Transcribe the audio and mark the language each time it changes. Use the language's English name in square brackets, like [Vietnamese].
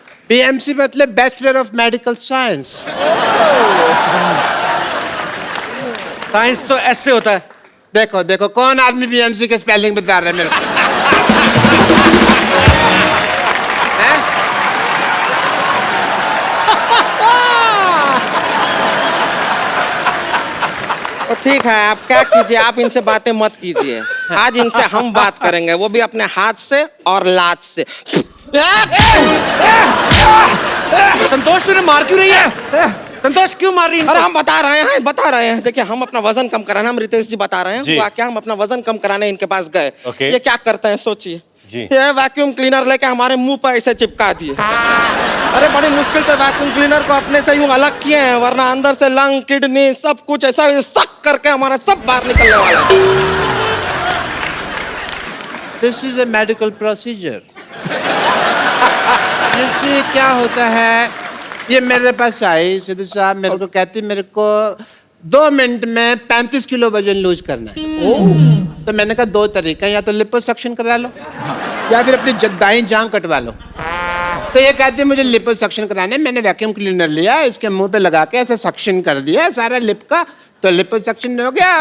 [English] BMC मतलब Bachelor of Medical Science. [Hindi] Science तो ऐसे होता है। देखो देखो कौन आदमी BMC के स्पेलिंग बता रहा है मेरे को। तो ठीक है, आप क्या कीजिए, आप इनसे बातें मत कीजिए। आज इनसे हम बात करेंगे, वो भी अपने हाथ से और लात से। संतोष तूने मार क्यों रही है? संतोष क्यों मार रही है? अरे हम बता रहे हैं। देखिए हम अपना वजन कम कराना, हम रितेश जी बता रहे हैं। हुआ क्या, हम अपना वजन कम कराने इनके पास गए। ये क्या करते हैं सोचिए, ये वैक्यूम क्लीनर लेके हमारे मुंह पर ऐसे चिपका दिए। अरे बड़ी मुश्किल से वैक्यूम क्लीनर को अपने से यूं अलग किए हैं, वरना अंदर से लंग, किडनी सब कुछ ऐसा सक करके हमारा सब बाहर निकलने वाला है। [English] This is a medical procedure. जिससे क्या होता है [Hindi] ये मेरे पास आई सिद्धू साहब, मेरे को कहती मेरे को 2 मिनट में 35 किलो वजन लूज करना है। तो मैंने कहा 2 तरीका, या तो लिपोसक्शन करा लो या फिर अपनी दाईं जांग कटवा लो। तो ये कहती है मुझे लिपोसक्शन कराना है। मैंने वैक्यूम क्लीनर लिया, इसके मुंह पे लगा के ऐसे सक्शन कर दिया सारा लिप का, तो लिपोसक्शन हो गया।